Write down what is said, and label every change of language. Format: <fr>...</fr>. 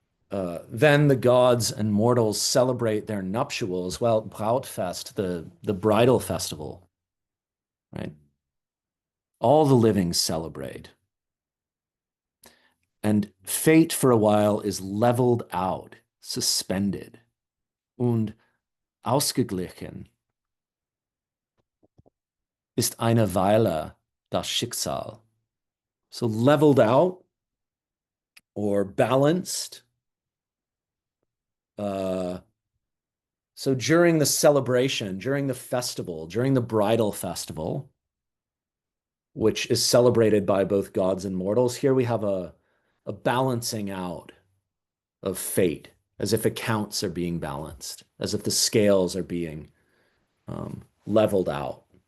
<en>Then the gods and mortals celebrate their nuptials. Well, Brautfest, the bridal festival, right? All the living celebrate. And fate for a while is leveled out, suspended.</en> <de>Und ausgeglichen ist eine Weile das Schicksal.</de> <en>So leveled out or balanced. So during the celebration, during the festival, during the bridal festival, which is celebrated by both gods and mortals, here we have a balancing out of fate, as if accounts are being balanced, as if the scales are being leveled out.</en>